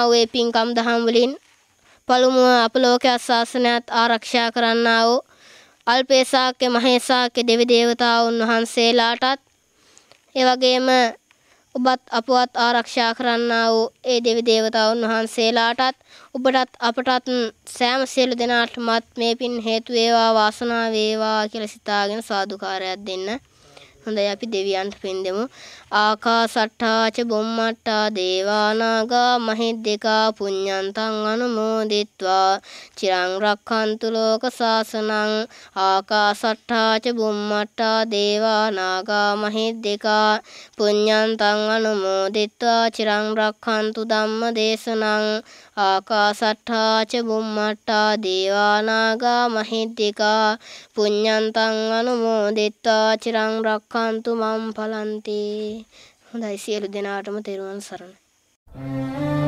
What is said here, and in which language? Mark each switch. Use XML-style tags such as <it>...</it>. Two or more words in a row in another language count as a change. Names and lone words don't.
<si>වූ පින්කම් දහම් වලින් පළමුව අපලෝක ශාසනයත් ආරක්ෂා කරන්නා වූ අල්පේසාක්‍ය මහේසාක්‍ය දෙවි දේවතාවුන් වහන්සේලාටත් ඒ වගේම ඔබත් අපවත් ආරක්ෂා කරන්නා වූ ඒ දෙවි දේවතාවුන් වහන්සේලාටත් ඔබටත් අපටත් සෑම සියලු දෙනාටමත් මේ පින් හේතු වේවා වාසනාව වේවා කියලා සිතාගෙන සාදුකාරයක් දෙන්න. හොඳයි අපි දෙවියන්ට පින් දෙමු.</si> <pi>ආකාසට්ඨා ච බුම්මට්ඨා දේවා නාග මහිද්దికා පුඤ්ඤන්තං අනුමෝදිත්වා චිරං රක්ඛන්තු ලෝක සාසනං. ආකාසට්ඨා ච බුම්මට්ඨා දේවා නාග මහිද්దికා පුඤ්ඤන්තං අනුමෝදිත්වා චිරං රක්ඛන්තු ධම්ම දේශනං. ආකාසට්ඨා ච බුම්මට්ඨා දේවා නාග මහිද්దికා පුඤ්ඤන්තං අනුමෝදිත්වා චිරං රක්ඛන්තු මම් පලන්ති.</pi> <si>හොඳයි සියලු දෙනාටම තෙරුවන් සරණයි.</si>